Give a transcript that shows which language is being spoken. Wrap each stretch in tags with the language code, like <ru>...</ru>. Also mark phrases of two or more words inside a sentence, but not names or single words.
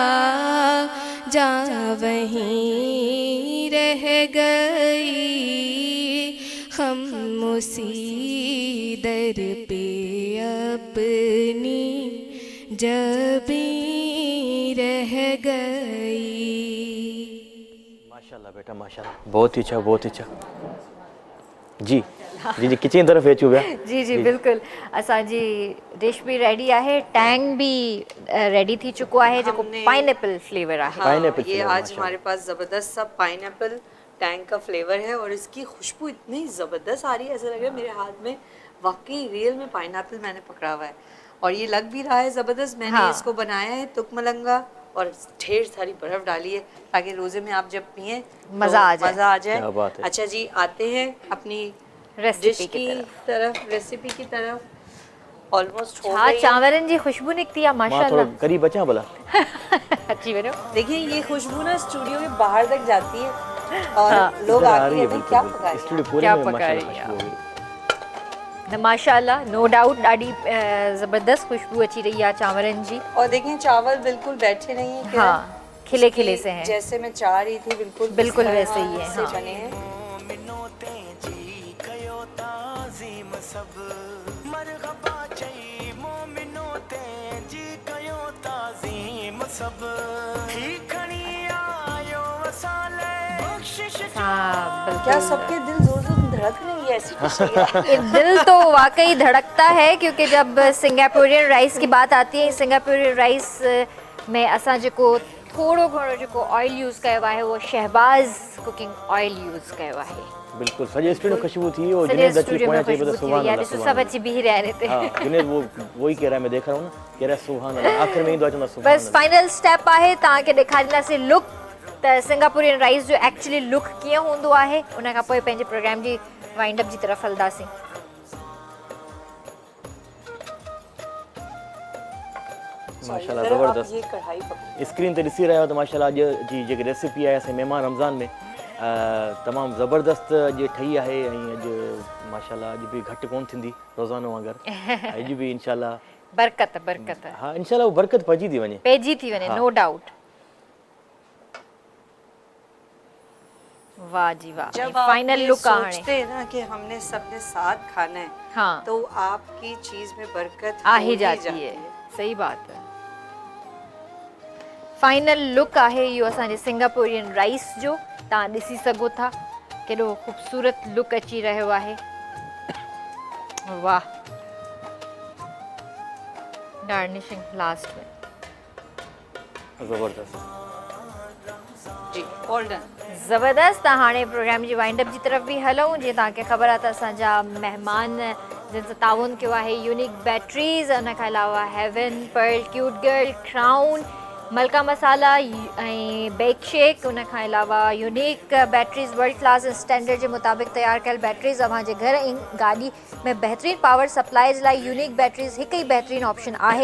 <hi>जान वहीं रह गई, हम उसी दर पे अपनी जबी रह गई। माशाल्लाह बेटा माशाल्लाह, बहुत ही अच्छा बहुत ही अच्छा।</hi> <sd>जी जी जी किचन तरफ़ अचूं पिया। जी जी बिल्कुल, असांजी डिश भी रेडी आहे, टैंग भी रेडी थी चुको आहे जेको</sd> <en>pineapple flavour</en> <sd>आहे।</sd> <hi>हाँ, पाइनएप्पल ये फ्लेवर, आज माशाल्लाह। हमारे पास ज़बरदस्त सा पाइनएप्पल टैंग का फ्लेवर है और इसकी खुशबू इतनी ज़बरदस्त आ रही है, ऐसा लग रहा है मेरे हाथ में वाकई रियल में पाइनएप्पल मैंने पकड़ा हुआ है और ये लग भी रहा है ज़बरदस्त। मैंने हाँ। इसको बनाया है तुक मलंगा और ढेर सारी बर्फ़ डाली है ताकि रोज़े में आप जब पिए मज़ा आ जाए। मज़ा आ जाए। क्या बात है। अच्छा जी, आते हैं अपनी रेसिपी डिश की की तरफ, रेसिपी की तरफ। ऑलमोस्ट हो हाँ, गई है।</hi> <sd>चांवरनि जी खुशबू निकती आहे मां थोड़ा माशाल्लाह। करीब अचां भला। अची वञो।</sd> <hi>देखिए ये खुशबू ना स्टूडियो के बाहर तक जाती है और हाँ। लोग इधर आ आके रही है कहते हैं बिल्कुल, क्या बिल्कुल। पका रही स्टूडियो है? पूरे क्या में पका माशाल्लाह रही है खुशबू हो गई।</hi> <sd>न माशाल्लाह,</sd> <en>no doubt</en> <sd>ॾाढी ज़बरदस्त खुशबू अची रही आहे चांवरनि जी।</sd> <hi>और देखें चावल बिल्कुल बैठे नहीं है, हाँ, खिले खिले से हैं। जैसे मैं चाह रही थी बिल्कुल बिल्कुल इस तरह वैसे ही है, से हाँ। बने हैं। हाँ बिल्कुल। क्या सबके दिल जोर जोर धड़क रही है ऐसी डिश है? ये दिल तो वाकई धड़कता है क्योंकि जब सिंगापुरियन राइस की बात आती</hi> <sd>है, सिंगापुरियन राइस में असां जेको थोड़ो घणो जेको ऑयल यूज़ कयो आहे वो शहबाज़ कुकिंग ऑयल यूज़ कयो आहे। बिल्कुल सॼे स्टूडियो में खुशबू थी और सॼे जुनेद अची स्टूडियो पोयां में चई खुशबू पियो थी सुभान वई आहे, अल्लाह ॾिसो सुभान सभु अची बीह रहिया आहिनि हिते।</sd> <hi>हाँ जुनेद वो ही कह रहा है, मैं देख रहा हूँ ना, कह रहा है सुभान अल्लाह, आखिर में</hi> <sd>ईंदो आहे चवंदो आहे</sd> <hi>सुभान बस अल्लाह।</hi> <en>final step</en> <sd>आहे, तव्हांखे ॾेखारींदासीं लुक त सिंगापुरियन राइस जो एक्चुअली लुक कीअं हूंदो आहे। उन खां पोइ पंहिंजे प्रोग्राम जी</sd> <en>wind up</en> <sd>जी तरफ़ हलंदासीं। माशाल्लाह</sd> <hi>जरा आप ज़बरदस्त। ये कढ़ाई पकड़ो।</hi> <sd>स्क्रीन ते ॾिसी रहिया आहियो त माशाल्लाह अॼु जी जेकी रेसिपी आहे असां महिमान रमज़ान में तमामु ज़बरदस्त अॼु ठही आहे ऐं अॼु माशाल्लाह अॼु बि घटि कोन थींदी रोज़ानो वांगुरु, अॼु बि इंशाल्लाह बरकत बरकत हाँ इंशाल्लाह वो बरकत पइजी थी वञे। पेजी थी वञे, हाँ।</sd> <en>no doubt.</en> <sd>वाह जी वाह,</sd> <hi>जब फाइनल आप</hi> <sd>लुक आहे</sd> <hi>सोचते हैं ना कि हमने सबने साथ खाना है, हाँ तो आपकी चीज में बरकत आ हो ही जाती है, सही बात है।</hi> <en>final look</en> <sd>आहे इहो असांजे सिंगापुरियन राइस जो, तव्हां ॾिसी सघो था केॾो ख़ूबसूरत लुक अची रहियो आहे। वाह,</sd> <en>garnishing last</en> <hi>में ज़बरदस्त। जी</hi> <en>all done.</en> <hi>ज़बरदस्त।</hi> <sd>हाणे प्रोग्राम जी</sd> <en>wind up</en> <sd>जी तरफ़ बि हलूं। जीअं तव्हांखे ख़बर आहे त असांजा महिमान जिन सां ताउन कयो आहे यूनिक बैटरीज़, उन खां अलावा हेवन, पर्ल, क्यूट गर्ल, क्राउन, मलका मसाला ऐं बेक शेक, उन खां अलावा यूनिक बैटरीज़</sd> <en>world class standard</en> <sd>जे मुताबिक़ तयारु कयल बैटरीज़ अव्हांजे घर ऐं गाॾी में बहितरीन</sd> <en>power supply</en> <sd>जे लाइ यूनिक बैटरीज़ हिकु ई बहितरीन ऑप्शन आहे।</sd>